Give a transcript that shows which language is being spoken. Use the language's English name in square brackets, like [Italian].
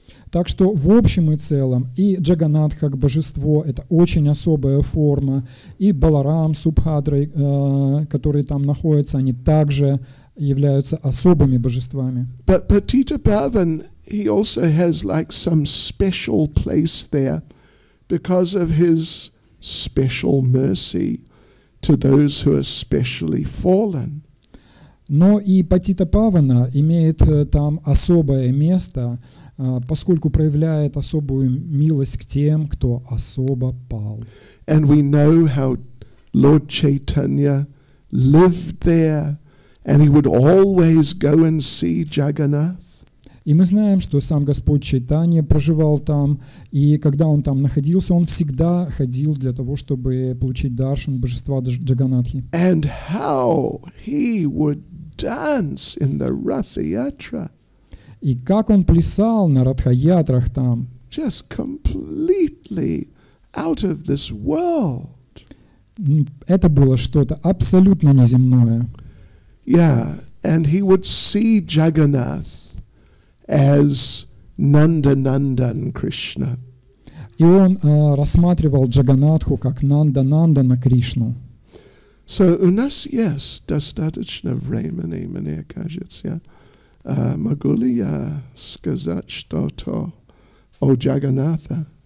[Russian] Так что в общем и целом и Джаганнатх как божество — это очень особая форма, и Баларам, Субхадрой, которые там находятся, они также являются особыми божествами. [English] But Patita Pavan, he also has like some special place there because of his special mercy to those who are specially fallen. [Russian] Но и Патита Павана имеет там особое место, поскольку проявляет особую милость к тем, кто особо пал. [English] And we know how Lord Chaitanya lived there, and he would always go and see Jagannath. [Russian] И мы знаем, что сам Господь Чайтанья проживал там, и когда он там находился, он всегда ходил для того, чтобы получить даршан божества Джаганнатхи. [English] And how he would dance in the Rath-yatra. [Russian] И как он плясал на Радха-ятрах там. [English] Just completely out of this world. [Russian] Это было что-то абсолютно неземное. [English] Yeah, and he would see Jagannath as Nanda-Nandan Krishna. [Russian] И он рассматривал Джаганнатху как Нанда-Нандана Кришну. So у нас есть достаточно времени, мне кажется. Могу ли я сказать что-то о Джаганнатха?